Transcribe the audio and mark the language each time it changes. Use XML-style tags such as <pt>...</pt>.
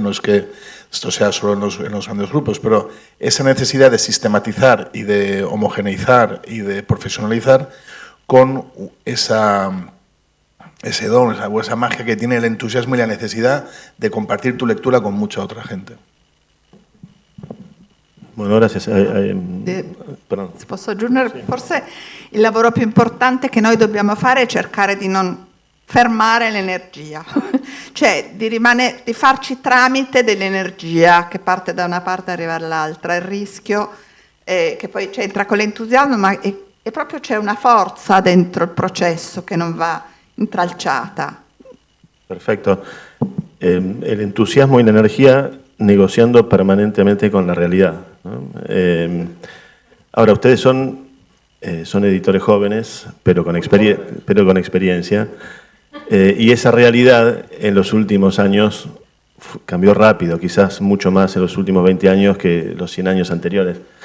<es>No es que esto sea solo en los grandes grupos, pero esa necesidad de sistematizar y de homogeneizar y de profesionalizar con ese don, esa magia que tiene el entusiasmo y la necesidad de compartir tu lectura con mucha otra gente. Bueno, gracias. Perdón.</es> <it>Se posso aggiungere, forse il lavoro più importante che noi dobbiamo fare è cercare di non fermare l'energia, cioè di farci tramite dell'energia che parte da una parte e arriva all'altra. Il rischio è che poi c'entra con l'entusiasmo, ma è proprio c'è una forza dentro il processo che non va intralciata.</it> <es>Perfecto. El entusiasmo y la energía negociando permanentemente con la realidad, ¿no? Ahora, ustedes son editores jóvenes, pero con experiencia, y esa realidad en los últimos años cambió rápido, quizás mucho más en los últimos 20 años que los 100 años anteriores.</es>